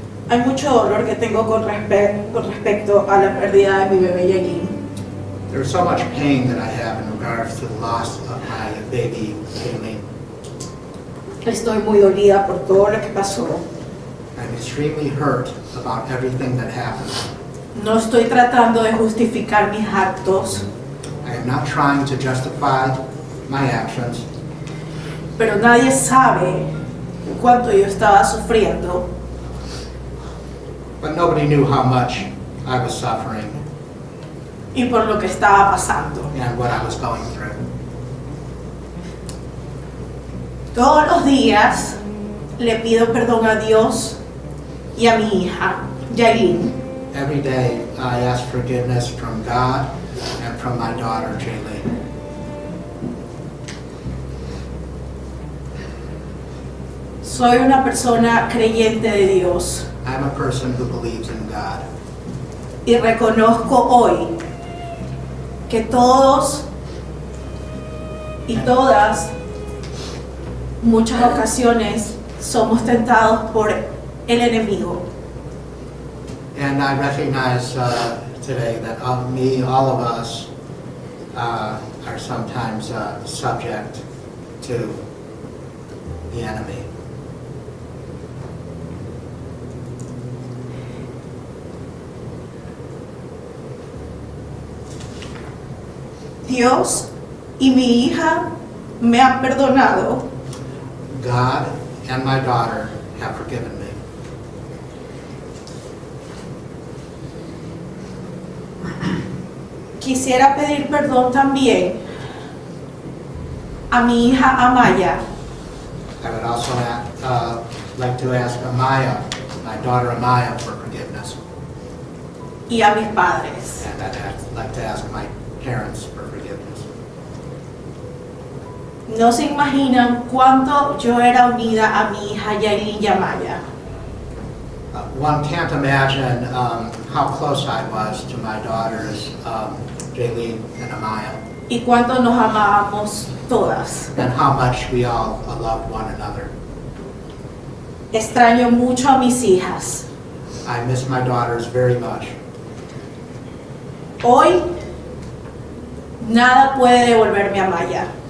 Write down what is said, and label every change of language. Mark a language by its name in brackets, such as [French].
[Spanish] Hay mucho dolor que tengo con respecto a la pérdida de mi bebé Jailyn. [English] There's so much pain that I have in regards to the loss of my baby Jailyn. [Spanish] Estoy muy dolida por todo lo que pasó. [English] I'm extremely hurt about everything that happened. [Spanish] No estoy tratando de justificar mis actos. [English] I am not trying to justify my actions. [Spanish] Pero nadie sabe cuánto yo estaba sufriendo. [English] But nobody knew how much I was suffering. [Spanish] Y por lo que estaba pasando. [English] And what I was going through. [Spanish] Todos los días le pido perdón a Dios y a mi hija, Jailyn. [English] Every day I ask forgiveness from God and from my daughter, Jailyn. [Spanish] Soy una persona creyente de Dios. [English] I'm a person who believes in God. [Spanish] Y reconozco hoy que todos y todas, muchas ocasiones, somos tentados por el enemigo. [English] And I recognize today that all of us are sometimes subject to the enemy. [Spanish] Dios y mi hija me han perdonado. [English] God and my daughter have forgiven me. [Spanish] Quisiera pedir perdón también a mi hija Amaya. [English] I would also like to ask Amaya, my daughter Amaya, for forgiveness. [Spanish] Y a mis padres. [English] And I'd like to ask my parents for forgiveness. [Spanish] No se imaginan cuánto yo era unida a mi hija Jailyn y Amaya. [English] One can't imagine how close I was to my daughters, Jailyn and Amaya. [Spanish] Y cuánto nos amábamos todas. [English] And how much we all loved one another. [Spanish] Extraño mucho a mis hijas. [English] I miss my daughters very much. [Spanish] Hoy, nada puede devolverme a Maya.